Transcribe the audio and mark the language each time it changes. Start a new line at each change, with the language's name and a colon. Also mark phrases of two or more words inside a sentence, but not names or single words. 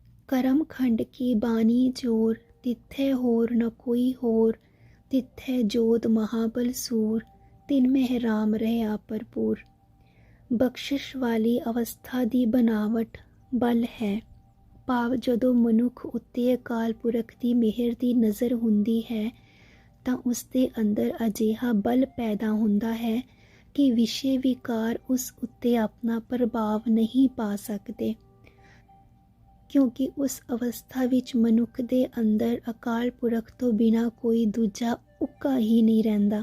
Punjabi: ਕਰਮ ਖੰਡ ਕੀ ਬਾਨੀ ਜੋਰ, ਤਿਥੈ ਹੋਰ ਨ ਕੋਈ ਹੋਰ, ਤਿਥੈ ਜੋਧ ਮਹਾਬਲ ਸੂਰ, ਤਿਨ ਮੇਂ ਰਾਮ ਰਹਾ ਭਰਪੂਰ। ਬਖਸ਼ਿਸ਼ ਵਾਲੀ ਅਵਸਥਾ ਦੀ ਬਨਾਵਟ ਬਲ ਹੈ। ਭਾਵ ਜਦੋਂ ਮਨੁੱਖ ਉੱਤੇ ਅਕਾਲ ਪੁਰਖ ਦੀ ਮਿਹਰ ਦੀ ਨਜ਼ਰ ਹੁੰਦੀ ਹੈ ਤਾਂ ਉਸ ਦੇ ਅੰਦਰ ਅਜਿਹਾ ਬਲ ਪੈਦਾ ਹੁੰਦਾ ਹੈ ਕਿ ਵਿਸ਼ੇ ਵਿਕਾਰ ਉਸ ਉੱਤੇ ਆਪਣਾ ਪ੍ਰਭਾਵ ਨਹੀਂ ਪਾ ਸਕਦੇ, ਕਿਉਂਕਿ ਉਸ ਅਵਸਥਾ ਵਿੱਚ ਮਨੁੱਖ ਦੇ ਅੰਦਰ ਅਕਾਲ ਪੁਰਖ ਤੋਂ ਬਿਨਾਂ ਕੋਈ ਦੂਜਾ ਉੱਕਾ ਹੀ ਨਹੀਂ ਰਹਿੰਦਾ।